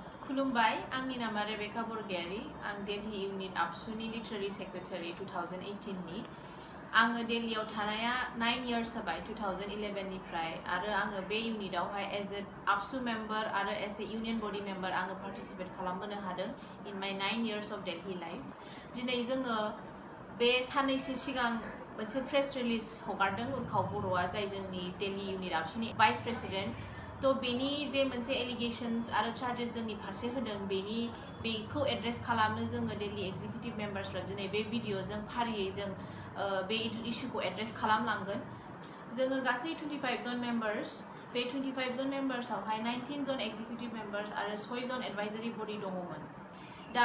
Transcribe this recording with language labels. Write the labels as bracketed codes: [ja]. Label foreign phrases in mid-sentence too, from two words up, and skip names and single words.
[brx] खुलुमबाय आंनि नामा रेबेका बरगयारी आं दिल्ली इउनिट आबसुनि [en] literary secretary [brx] 2018 नि आङो दिल्लीयाव थानाया 9 years जाबाय 2011 निफ्राय आरो आङो बे इउनिटआवहाय [en] as a ABSU member [brx] आरो [en] as a union body member [brx] आङो पार्टिसिपेट खालामबोनो हादों [en] in my 9 years of Delhi life [brx] दिनै जोङो बे साननैसो सिगां मोनसे [en] press release [brx] हगारदों उर्खाव बर'आ जाय जोंनि दिल्ली इउनिट आबसुनि भाइस प्रेसिडेन्ट तो बेनि जे मोनसे एलिगेशंस आरो चार्जेस जोंनि फारसे होदों बेखौ एड्रेस खालामनो जोङो [en] Delhi executive membersफ्रा [brx] दिनै बे भिडिअजों फारियै जों बे इश्यूखौ एड्रेस खालामलांगोन जोङो गासै 25 जन मेम्बार्स बे 25 जन मेम्बार्सआवहाय 19 जन [en] executive members [brx] आरो 6 जन [en] advisory body [brx] दङमोन दा